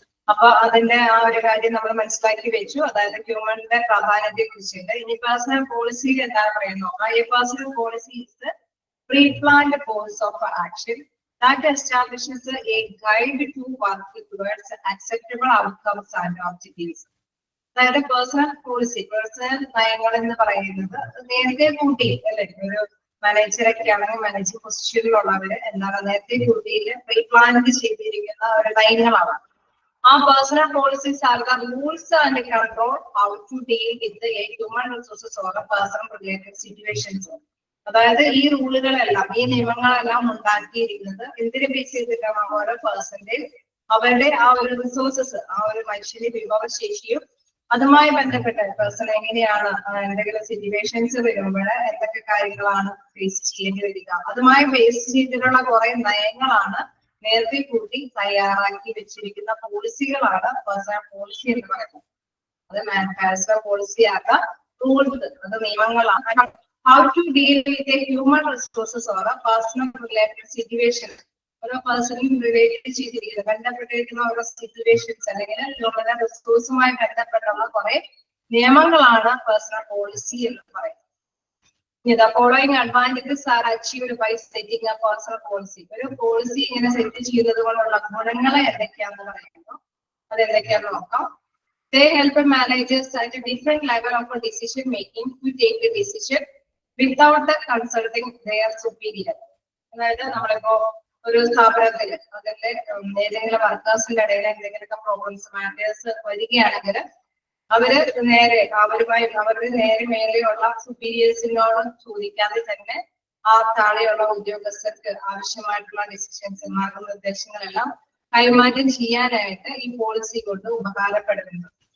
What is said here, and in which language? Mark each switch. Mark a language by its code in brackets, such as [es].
[ml] അപ്പൊ അതിന്റെ ആ ഒരു കാര്യം നമ്മൾ മനസ്സിലാക്കി വെച്ചു. അതായത് ഹ്യൂമന്റെ പ്രാധാന്യത്തെ കുറിച്ചുണ്ട്. ഇനി പേഴ്സണൽ പോളിസിയിൽ എന്താ പറയുന്നു? [en] Personal policy is pre planned course of action that establishes a guide to work towards acceptable outcomes and objectives. [ml] അതായത് പേഴ്സണൽ പോളിസി, പേഴ്സണൽ നയങ്ങൾ എന്ന് പറയുന്നത് നേരത്തെ കൂട്ടി അല്ലെ, ഒരു മാനേജറൊക്കെ ആണെങ്കിൽ മാനേജിംഗ് പൊസിഷനിലുള്ളവര് എന്താണ് നേരത്തെ കൂട്ടിയിൽ പ്രീ പ്ലാൻ ചെയ്തിരിക്കുന്ന ഒരു നയങ്ങളാണ്. [en] ആ personnel policies are the rules and control how to deal with a human resources or personnel related situations. [ml] അതായത് ഈ റൂളുകളെല്ലാം, ഈ നിയമങ്ങളെല്ലാം ഉണ്ടാക്കിയിരിക്കുന്നത് എന്തിനെ ബേസ് ചെയ്തിട്ടാണ്? ഓരോ പേഴ്സന്റെ അവരുടെ ആ ഒരു റിസോഴ്സസ്, ആ ഒരു മനുഷ്യന്റെ വിഭവശേഷിയും അതുമായി ബന്ധപ്പെട്ട പേഴ്സൺ എങ്ങനെയാണ് എന്തെങ്കിലും സിറ്റുവേഷൻസ് വരുമ്പോൾ എന്തൊക്കെ കാര്യങ്ങളാണ് ഫേസ് ചെയ്യേണ്ടി വരിക, അതുമായി ബേസ് ചെയ്തിട്ടുള്ള കുറെ നയങ്ങളാണ് നേരത്തെ കൂട്ടി തയ്യാറാക്കി വെച്ചിരിക്കുന്ന പോളിസികളാണ് പേഴ്സണൽ പോളിസി എന്ന് പറയുന്നത്. അത് പേഴ്സണൽ പോളിസി ആകാം, റൂൾസ്, അത് നിയമങ്ങളാണ്. [en] How to deal with a human resources or a personal related situation. [ml] ഓരോ പേഴ്സണും റിലേറ്റ് ചെയ്തിരിക്കുന്നത് ബന്ധപ്പെട്ടിരിക്കുന്ന ഓരോ സിറ്റുവേഷൻസ് അല്ലെങ്കിൽ ഹ്യൂമൻ റിസോഴ്സുമായി ബന്ധപ്പെട്ടുള്ള കുറെ നിയമങ്ങളാണ് പേഴ്സണൽ പോളിസി എന്ന് പറയുന്നത്. [en] The following advantages are achieved by setting a personal policy. [ml] ഒരു പോളിസി ഇങ്ങനെ സെറ്റ് ചെയ്യുന്നത് കൊണ്ടുള്ള ഗുണങ്ങൾ എന്തൊക്കെയാണെന്ന് പറയുന്നു. അത് എന്തൊക്കെയാണെന്ന് നോക്കാം. [en] They help managers at a different level of decision making to take a decision without consulting their superior. [ml] അതായത് നമ്മളിപ്പോ ഒരു സ്ഥാപനത്തില് അതിന്റെ ഏതെങ്കിലും വർക്കേഴ്സിന്റെ ഇടയിൽ എന്തെങ്കിലുമൊക്കെ പ്രോബ്ലംസ് മാറ്റേഴ്സ് വരികയാണെങ്കിൽ അവര് നേരെ അവരുടെ നേരെ മേലെയുള്ള സുപ്പീരിയേഴ്സിനോട് ചോദിക്കാതെ തന്നെ ആ താഴെയുള്ള ഉദ്യോഗസ്ഥർക്ക് ആവശ്യമായിട്ടുള്ള ഡിസിഷൻസ്, മാർഗനിർദ്ദേശങ്ങളെല്ലാം കൈമാറ്റം ചെയ്യാനായിട്ട് ഈ പോളിസി കൊണ്ട് ഉപകാരപ്പെടുന്നുണ്ട്.